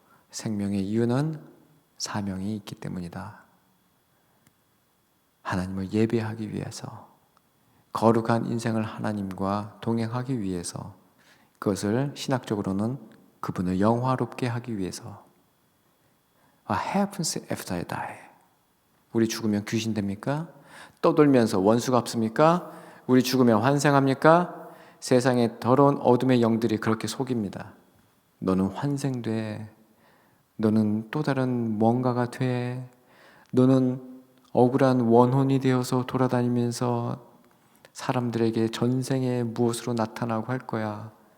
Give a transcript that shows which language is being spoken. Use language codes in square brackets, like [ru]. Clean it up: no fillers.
[ko] 생명의 이유는 사명이 있기 때문이다. 하나님을 예배하기 위해서, 거룩한 인생을 하나님과 동행하기 위해서, 그것을 신학적으로는 그분을 영화롭게 하기 위해서. [en] What happens after I die? [ko] 우리 죽으면 귀신 됩니까? 떠돌면서 원수 갚습니까? 우리 죽으면 환생합니까? 세상의 더러운 어둠의 영들이 그렇게 속입니다. 너는 환생돼. 너는 또 다른 뭔가가 돼. 너는 억울한 원혼이 되어서 돌아다니면서 사람들에게 전생에 무엇으로 나타나고 할 거야.